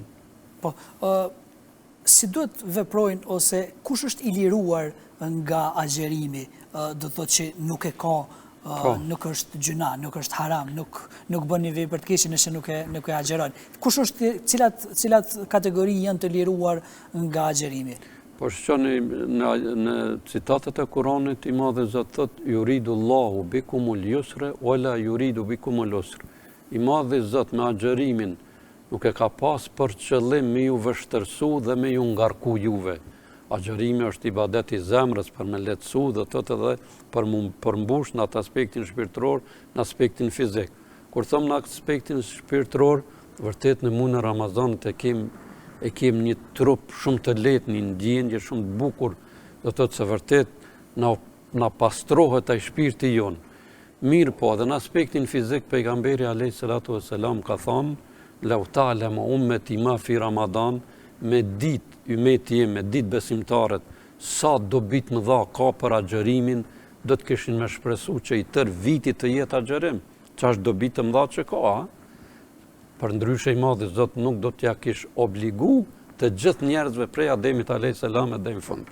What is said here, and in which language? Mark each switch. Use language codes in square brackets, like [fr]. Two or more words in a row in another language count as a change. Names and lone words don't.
[sq] Po, si duhet veprojnë ose kush është i liruar nga agjerimi, do të thotë që nuk e ka, nuk është gjuna, nuk është haram, nuk bën një vepër të keqe nëse nuk e agjeron. Kush është, cilat kategori janë të liruar nga agjerimi? Po shqoni në citatet e Kuranit i Madhe Zot thot [ar] يريد الله بكم اليسر ولا يريد بكم العسر. [sq] I Madhe Zot me agjerimin nuk e ka pas për qëllim me ju vështërsu dhe me ju ngarku juve. Agjerimi është ibadet i zemrës për me lehtësu dhe thot edhe për përmbush në atë aspektin shpirtëror, në aspektin fizik. Kur thom në aspektin shpirtëror, vërtet në muajin e Ramazanit e kem një trup shumë të lehtë, një ndjenjë shumë të bukur, do të thotë se vërtet na pastrohet ai shpirti jon. Mirë po, edhe në aspektin fizik pejgamberi [ar] عليه الصلاة والسلام [sq] ka thënë, [ar] "لو تعلم أمتي ما في رمضان", [sq] me ditë ymeti me ditë besimtarët sa dobit më dha ka për agjerimin, do të kishin me shpresu që i tër viti të jetë agjerim. Ç'është dobit të mëdha që ka, për ndryshe i Madhi Zot nuk do t'ja kish obligu të gjithë njerëzve prej Ademit [ar] عليه السلام [sq] deri në fund.